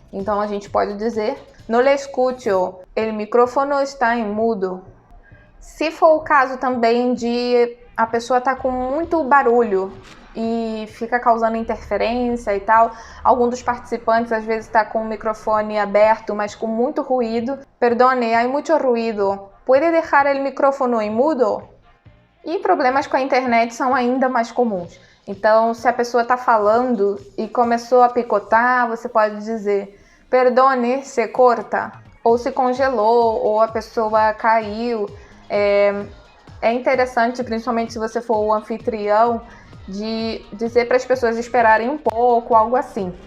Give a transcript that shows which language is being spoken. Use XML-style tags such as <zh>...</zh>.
<pt>Então a gente pode dizer,</pt> <es>no le escucho, el micrófono está em mudo.</es> <pt>Se for o caso também de a pessoa tá com muito barulho e fica causando interferência e tal, algum dos participantes às vezes está com o microfone aberto, mas com muito ruído.</pt> <es>Perdone, hay mucho ruido. ¿Puede dejar el micrófono en mudo?</es> <pt>E problemas com a internet são ainda mais comuns. Então, se a pessoa está falando e começou a picotar, você pode dizer,</pt> <es>perdone, se corta.</es> <pt>Ou se congelou, ou a pessoa caiu. É interessante, principalmente se você for o anfitrião, de dizer para as pessoas esperarem um pouco, algo assim.</pt>